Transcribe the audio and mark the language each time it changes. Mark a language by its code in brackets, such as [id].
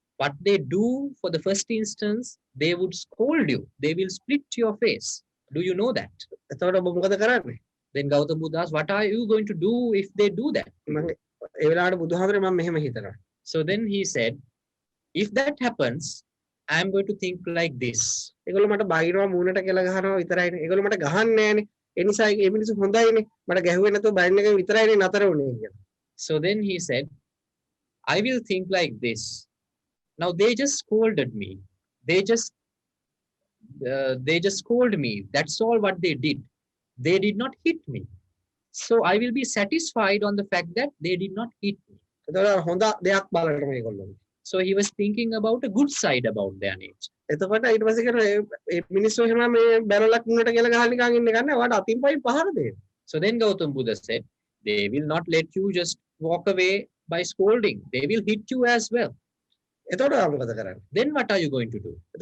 [en] What they do for the first instance, they would scold you. They will split your face. Do you know that? [si] එතකොට ඔබ මොකද කරන්නේ? [en] Then Gautam Buddha asked, what are you going to do if they do that? [si] මම ඒ වෙලාවට බුදුහාමුදුරුවෝ මම මෙහෙම හිතනවා. [en] So then he said, if that happens, I am going to think like this. [si] ඒගොල්ලෝ මට බයිනවා මූණට කෙල ගහනවා විතරයිනේ. ඒගොල්ලෝ මට ගහන්නේ නැහනේ. ඒ නිසා මේ මිනිස්සු හොඳයිනේ. මට ගැහුවේ නැතුව බයින් එක විතරයිනේ නතර වුනේ කියලා. [en] So then he said, I will think like this. Now they just scolded me. They just scolded me. That's all what they did. They did not hit me. So I will be satisfied on the fact that they did not hit me. [si] එතකොට හොඳ දෙයක් බලන්න මේගොල්ලෝ. [en] So he was thinking about a good side about their nature. [si] එතකොට ඊට පස්සේ කරා මේ මිනිස්සු එහෙම මේ බැරලක් මුණට කියලා ගහලා නිකන් ඉන්න ගන්න ඔයාට අතින් පයින් පහර දෙන්න. [en] So then Gautam Buddha said, They will not let you just walk away by scolding. They will hit you as well. Then what are you going to do?